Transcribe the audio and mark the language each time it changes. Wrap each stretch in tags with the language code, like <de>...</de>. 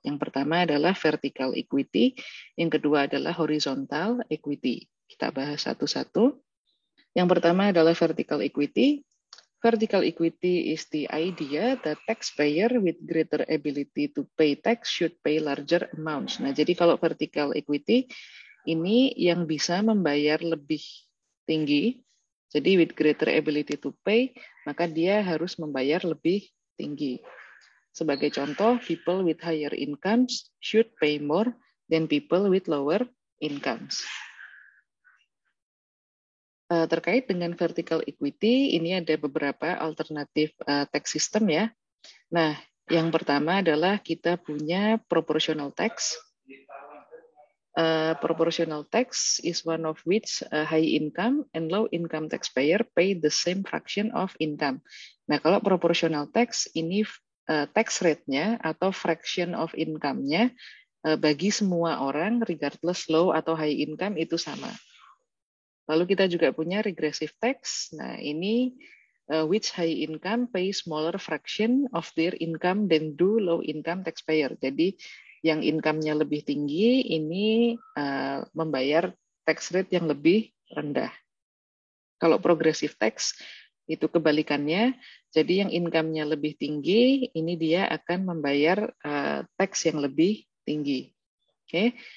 <id>Yang pertama adalah vertical equity, yang kedua adalah horizontal equity. Kita bahas satu-satu. Yang pertama adalah vertical equity.</id> <en>Vertical equity is the idea that taxpayer with greater ability to pay tax should pay larger amounts.</en> <id>Nah, jadi kalau vertical equity ini yang bisa membayar lebih tinggi. Jadi</id> <en>with greater ability to pay,</en> <id>maka dia harus membayar lebih tinggi. Sebagai contoh,</id> <en>people with higher incomes should pay more than people with lower incomes.</en> <id>Terkait dengan vertical equity, ini ada beberapa alternatif tax system ya. Nah, yang pertama adalah kita punya proportional tax.</id> <en>Proportional tax is one of which high income and low income taxpayer pay the same fraction of income.</en> <id>Nah, kalau proportional tax ini tax rate-nya atau fraction of income-nya bagi semua orang regardless low atau high income itu sama. Lalu kita juga punya regressive tax. Nah, ini</id> <en>which high income pay smaller fraction of their income than do low income taxpayer.</en> <id>Jadi yang income-nya lebih tinggi ini membayar tax rate yang lebih rendah. Kalau progressive tax itu kebalikannya, jadi yang income-nya lebih tinggi ini dia akan membayar tax yang lebih tinggi. Oke.</id>